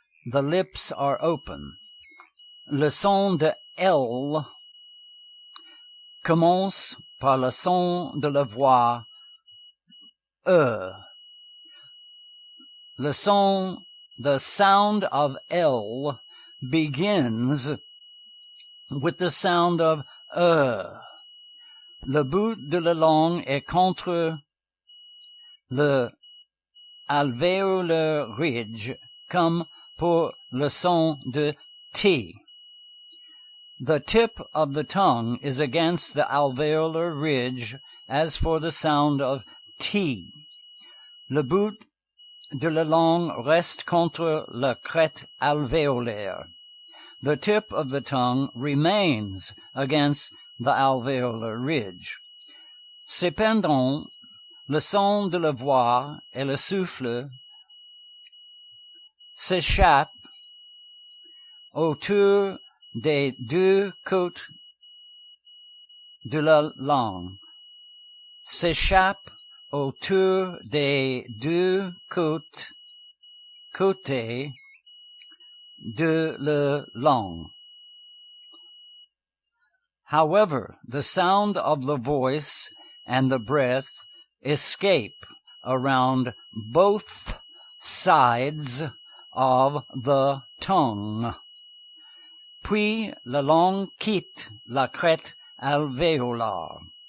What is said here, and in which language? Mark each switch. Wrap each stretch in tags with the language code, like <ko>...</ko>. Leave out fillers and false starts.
<en>The lips are open.</en> <fr>Le son de L commence par le son de la voix E.</fr> <en>The sound of L begins with the sound of E.</en> <fr>Le bout de la langue est contre le alvéolaire ridge, comme pour le son de T.</fr> <en>The tip of the tongue is against the alveolar ridge, as for the sound of T.</en> <fr>Le bout de la langue reste contre la crête alvéolaire.</fr> <en>The tip of the tongue remains against the alveolar ridge.</en> <fr>Cependant, le son de la voix et le souffle s'échappent autour des deux côtés de la langue. S'échappe autour des deux côtés de la langue.</fr> <en>However, the sound of the voice and the breath escape around both sides of the tongue.</en> <fr>Puis la langue quitte la crête alvéolaire.</fr>